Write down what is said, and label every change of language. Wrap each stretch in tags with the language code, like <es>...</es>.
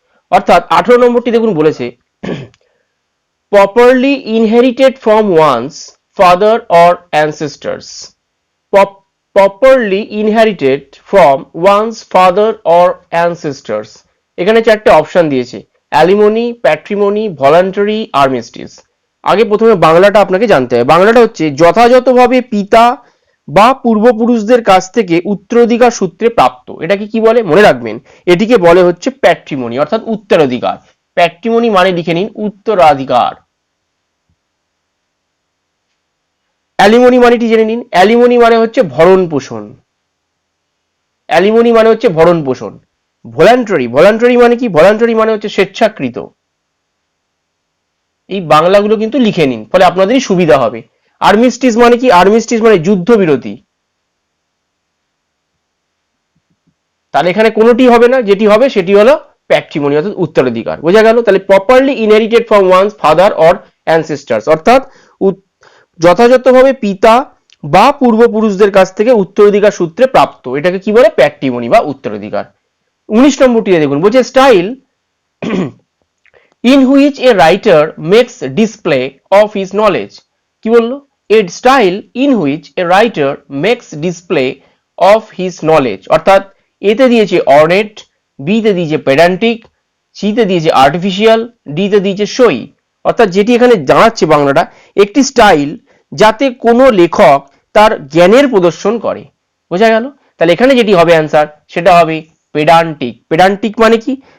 <bn>অর্থাৎ 18 নম্বরটি দেখুন বলেছে</bn> <en>properly inherited from one's father or ancestors। properly inherited from one's father or ancestors।</en> <bn>এখানে চারটে অপশন দিয়েছে, অ্যালিমনি, প্যাট্রিমনি, ভলান্টারি, আর্মিস্টিস। আগে প্রথমে বাংলাটা আপনাকে জানতে হবে। বাংলাটা হচ্ছে যথাযথভাবে পিতা বা পূর্বপুরুষদের কাছ থেকে উত্তরাধিকার সূত্রে প্রাপ্ত। এটাকে কি বলে মনে রাখবেন, এটিকে বলে হচ্ছে প্যাট্রিমনি, অর্থাৎ উত্তরাধিকার। প্যাট্রিমনি মানে লিখে নিন উত্তরাধিকার। অ্যালিমনি মানেটি জেনে নিন, অ্যালিমনি মানে হচ্ছে ভরণ পোষণ। অ্যালিমনি মানে হচ্ছে ভরণ পোষণ। ভলান্টারি, ভলান্টারি মানে কি, ভলান্টারি মানে হচ্ছে স্বেচ্ছাকৃত। এই বাংলাগুলো কিন্তু লিখে নিন, ফলে আপনাদেরই সুবিধা হবে। আর্মিস্টিস মানে কি, আর্মিস্টিস মানে যুদ্ধবিরতি। তাহলে এখানে কোনোটি হবে না, যেটি হবে সেটি হলো প্যাট্রিমনি, অর্থাৎ উত্তরাধিকার। বোঝা গেল? তাহলে</bn> <en>properly inherited from one's father or ancestors,</en> <bn>অর্থাৎ যথাযথভাবে পিতা বা পূর্বপুরুষদের কাছ থেকে উত্তরাধিকার সূত্রে প্রাপ্ত, এটাকে কি বলে প্যাট্রিমনি বা উত্তরাধিকার। 19 নম্বরটি দেখুন বলছে</bn> <en>Style in which a writer makes display of his knowledge।</en> <bn>কি বললো?</bn> <en>A style in which a writer makes display of his knowledge।</en> <bn>অর্থাৎ এতে দিয়েছে ornate, বি তে দিয়েছে pedantic, সি তে দিয়েছে artificial, ডি তে দিয়েছে showy। অর্থাৎ যেটি এখানে জানাচ্ছে বাংলাটা, একটি স্টাইল যাতে কোনো লেখক তার জ্ঞানের প্রদর্শন করে। বোঝা গেল? তাহলে এখানে যেটি হবে অ্যান্সার সেটা হবে পেডান্টিক। পেডান্টিক মানে কি?</bn>